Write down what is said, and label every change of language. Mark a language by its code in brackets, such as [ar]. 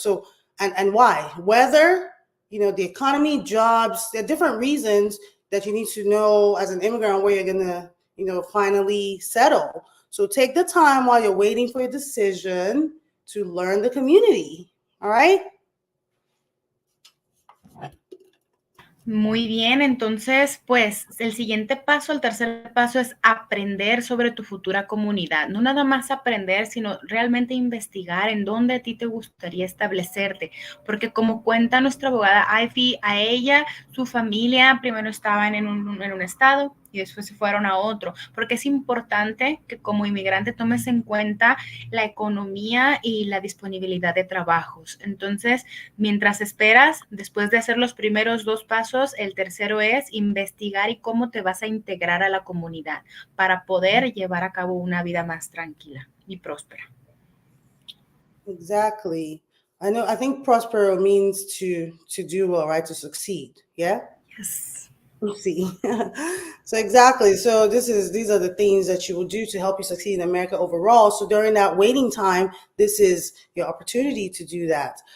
[en] So, and why? Weather, the economy, jobs, there are different reasons that you need to know as an immigrant where you're going to, finally settle. So take the time while you're waiting for your decision to learn the community. All right? [es] Muy bien, entonces, pues el siguiente paso, el tercer paso, es aprender sobre tu futura comunidad. No nada más aprender, sino realmente investigar en dónde a ti te gustaría establecerte. Porque como cuenta nuestra abogada Ivy, a ella, su familia primero estaban en un estado y después se fueron a otro, porque es importante que como inmigrante tomes en cuenta la economía y la disponibilidad de trabajos. Entonces, mientras esperas, después de hacer los primeros 2 pasos, el tercero es investigar y cómo te vas a integrar a la comunidad para poder llevar a cabo una vida más tranquila y próspera. [en] Exactly. I think prospero means to do well, right? To succeed. Yeah? Yes. See. So exactly. So these are the things that you will do to help you succeed in America overall. So during that waiting time, this is your opportunity to do that.